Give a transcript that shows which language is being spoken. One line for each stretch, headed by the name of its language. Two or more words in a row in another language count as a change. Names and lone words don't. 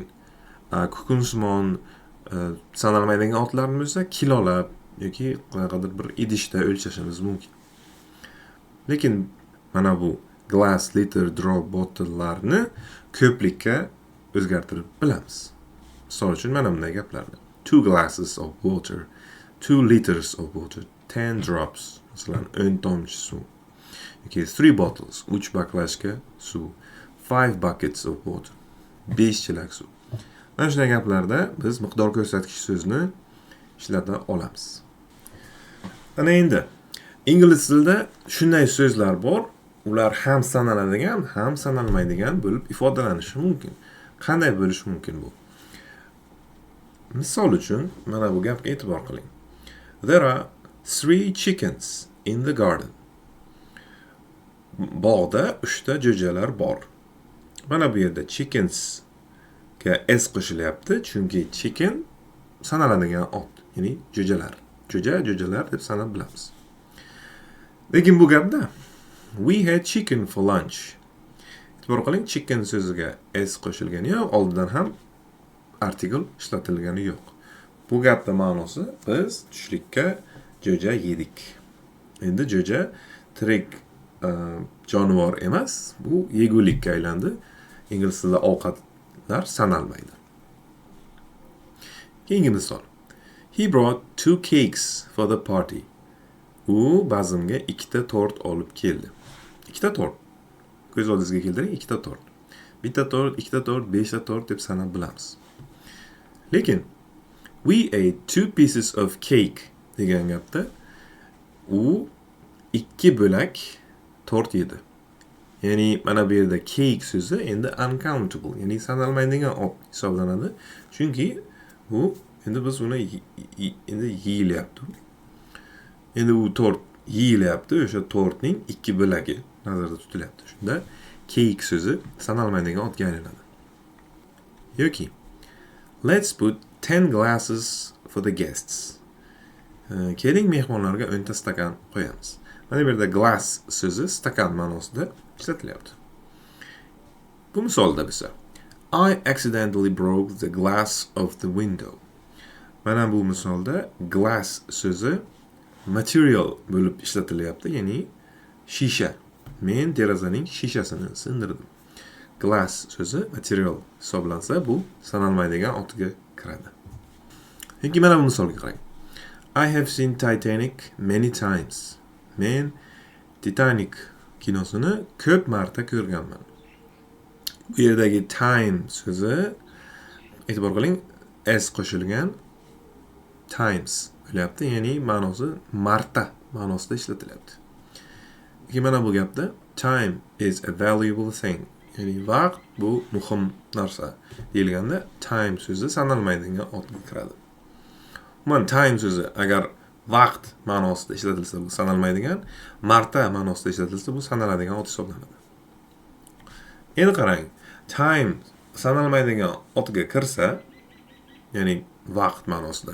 Uzbek: Kukunsimon sanalmaydigan otlarni bo'lsa kilolab yoki qanaqadir bir idishda o'lchashimiz mumkin. Lekin mana bu
English: glass, liter, drop, bottle'larni
Uzbek: ko'plikka o'zgartirib bilamiz. Misol uchun mana bunday gaplarni.
English: 2 glasses of water, 2 liters of water, 10 drops.
Uzbek: Masalan, 10 tomchi suv. Yoki
English: 3 bottles,
Uzbek: 3 baklashka suv,
English: 5 buckets of water,
Uzbek: 5 chelak suv. Mana shunday gaplarda biz miqdor ko'rsatgich so'zni ishlata olamiz. Ana endi ingliz tilida shunday so'zlar bor, ular ham sanaladigan, ham sanalmaydigan bo'lib ifodalanishi mumkin. Qanday bo'lishi mumkin bu? Misol uchun, mana bu gapga e'tibor qiling.
English: There are 3 chickens in the garden.
Uzbek: Bog'da 3 ta jo'jalar bor. Mana bu yerda chickens ga s qo'shilyapti, chunki chicken sanaladigan ot, ya'ni jo'jalar. Jo'jalar deb sanab bilamiz. Lekin bu gapda
English: we had chicken for lunch.
Uzbek: E'tibor qiling, chicken so'ziga s qo'shilgani yo'q, oldidan ham artikel ishlatilgani yo'q. Bu gapda ma'nosi biz tushlikka jo'ja yedik. Endi jo'ja tirik jonivor emas, bu yegulikka aylandi. Ingliz tilida ovqatlar sanalmaydi. Keyingi misol.
English: He brought 2 cakes for the party.
Uzbek: U bazmga 2 ta tort olib keldi. 2 ta tort. Ko'z oldingizga keltiring, 2 ta tort. 1 ta tort, 2 ta tort, 5 ta tort deb sanab bilamiz. Lekin
English: we ate 2 pieces of cake
Uzbek: degan gapda u 2 bo'lak tort yedi. Ya'ni mana bu yerda cake so'zi endi uncountable, ya'ni sanalmaydigan ot hisoblanadi. Chunki bu endi biz uni endi yeyilyapti. Endi u tort yeyilyapti, o'sha tortning 2 bo'lagi nazarda tutilyapti. Shunda cake so'zi sanalmaydigan otga aylanadi.
English: Yoki let's put 10 glasses for the guests.
Uzbek: Keling mehmonlarga 10 ta stakan qo'yamiz. Mana bu yerda glass so'zi stakan ma'nosida ishlatilyapti. Bu misolda bo'lsa,
English: I accidentally broke the glass of the window.
Uzbek: Mana bu misolda glass so'zi material bo'lib ishlatilyapti, ya'ni shisha. Men derazaning shishasini sindirdim. Glass so'zi material hisoblansa, bu sanalmaydigan otga kiradi. Yoki mana bu misolga qarang.
English: I have seen Titanic many times.
Uzbek: Men Titanic kinosini ko'p marta ko'rganman. Bu yerdagi time so'zi, e'tibor qiling, s qo'shilgan times bo'lyapti, ya'ni ma'nosi marta ma'nosida ishlatilyapti. Yoki mana bu gapda
English: time is a valuable thing,
Uzbek: ya'ni vaqt bu muhim narsa deyilganda time so'zi sanalmaydigan otga kiradi. Umuman time so'zi agar vaqt ma'nosida ishlatilsa bu sanalmaydigan, marta ma'nosida ishlatilsa bu sanaladigan ot hisoblanadi. Endi qarang, time sanalmaydigan otga kirsa, ya'ni vaqt ma'nosida.